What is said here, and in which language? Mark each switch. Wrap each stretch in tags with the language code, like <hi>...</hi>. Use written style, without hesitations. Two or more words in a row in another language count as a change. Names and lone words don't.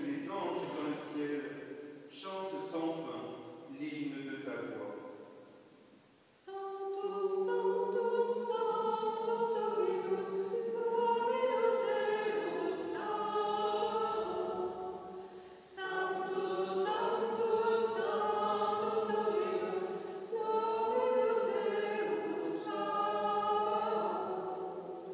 <fr>anges dans le ciel chantent sans fin l'hymne de ta gloire.</fr> <la>Sanctus, Sanctus, Sanctus, Dominus, Dominus Deus Sabaoth. Sanctus, Sanctus, Sanctus, Dominus, Dominus Deus Sabaoth.</la>